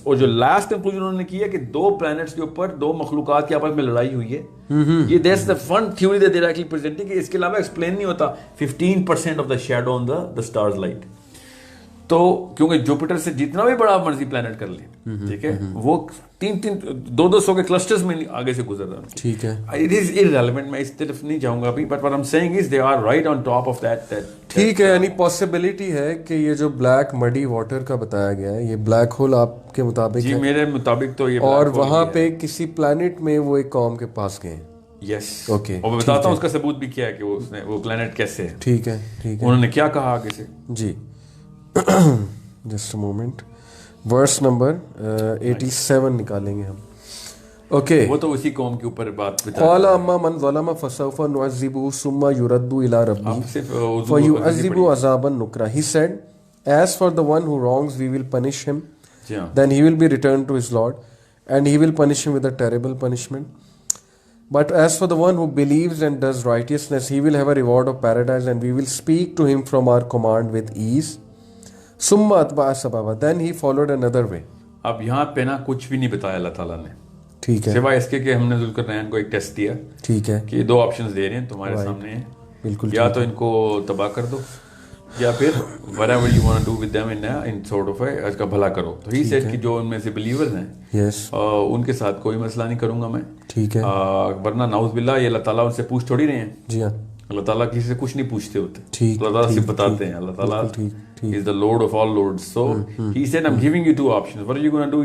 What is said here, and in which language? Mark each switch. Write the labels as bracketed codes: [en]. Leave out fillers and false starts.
[ur] اور جو last conclusion انہوں نے کیا کہ 2 پلانٹس کے اوپر 2 مخلوقات کی آپس میں لڑائی ہوئی ہے. [en] یہ that's the fun theory that they are actually presenting, [ur] کہ اس کے علاوہ ایکسپلین نہیں ہوتا [en] 15% of the shadow on the stars light. [ur] تو کیونکہ جوپیٹر سے جتنا بھی بڑا مرضی پلانٹ کر لیں, ٹھیک ہے, وہ 200 کے کلسٹرز میں آگے سے گزر رہا ہے. ٹھیک ہے. [en] it is irrelevant, [ur] میں اس طرف نہیں جاؤں گا ابھی, [en] But what I'm saying is they are right on top of that. [ur] ٹھیک ہے. یعنی پاسبلٹی ہے کہ یہ جو بلیک مڈی واٹر کا بتایا گیا ہے یہ بلیک ہول آپ کے مطابق جی میرے مطابق تو یہ, اور وہاں پہ کسی پلانٹ میں وہ ایک قوم کے پاس گئے. یس. اوکے. اور میں بتاتا ہوں اس کا ثبوت بھی کیا ہے کہ وہ پلانٹ کیسے ہے. ٹھیک ہے. انہوں نے کیا کہا آگے سے. جی just a moment, verse number 87 نکالیں گے ہم. اوکے. وہ تو اسی قوم کے اوپر بات بتا. [ar] قال اما من ظلم فسوف نعذبه ثم يرد الى ربه فيعذبه عذابا نكرا. [en] He said, as for the one who wrongs we will punish him, then he will be returned to his Lord and he will punish him with a terrible punishment. But as for the one who believes and does righteousness, he will have a reward of paradise, and we will speak to him from our command with ease. [ar] Summa atba'a sababa, [en] then he followed another way. [ur] اب یہاں پہ نا کچھ بھی نہیں بتایا اللہ تعالیٰ نے. ٹھیک ہے. سوائے اس کے کہ ہم نے ذوالقرنین کو ایک ٹیسٹ دیا. ٹھیک ہے. کہ 2 آپشنز دے رہے ہیں تمہارے سامنے ہیں, بالکل, یا تو ان کو تباہ کر دو یا پھر [en] whatever you want to do with them in sort of [ur] اس کا بھلا کرو. تو he said کہ جو ان میں سے believers ہیں ان کے ساتھ کوئی مسئلہ نہیں کروں گا میں. ٹھیک ہے. ورنہ نعوذ باللہ یہ اللہ تعالیٰ ان سے پوچھ تھوڑی رہے ہیں. جی ہاں. اللہ تعالیٰ کسی سے کچھ نہیں پوچھتے ہوتے. اللہ تعالیٰ سے بتاتے ہیں. [en] اللہ تعالیٰ is the Lord of all lords. So he said I'm giving you two options. What are you going to do?